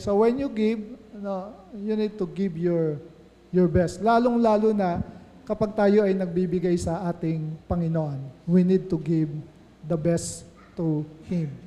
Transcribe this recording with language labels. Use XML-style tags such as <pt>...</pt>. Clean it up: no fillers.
<en>So when you give, no, you need to give your best.</en> <tl>Lalong-lalo na kapag tayo ay nagbibigay sa ating Panginoon.</tl> <en>We need to give the best to Him.</en>